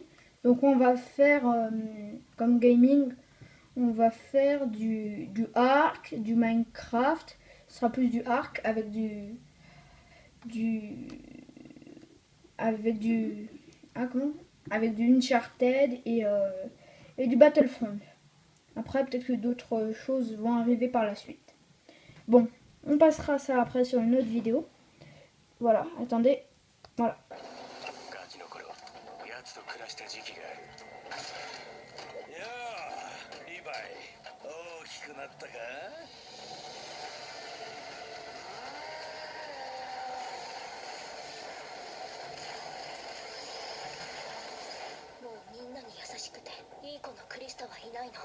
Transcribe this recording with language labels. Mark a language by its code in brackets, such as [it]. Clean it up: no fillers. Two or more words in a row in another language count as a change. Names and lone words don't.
[fr] Donc on va faire comme gaming, on va faire du Ark, du Minecraft, ce sera plus du Ark du avec du ah comment avec du Uncharted et du Battlefront. Après, peut-être que d'autres choses vont arriver par la suite. Bon, on passera ça après sur une autre vidéo. Voilà, attendez. Voilà. [ja] ガキの頃、奴と暮らした時期がある。いやあ、リヴァイ、大きくなったか？もうみんなに優しくていい子のクリスタはいないの。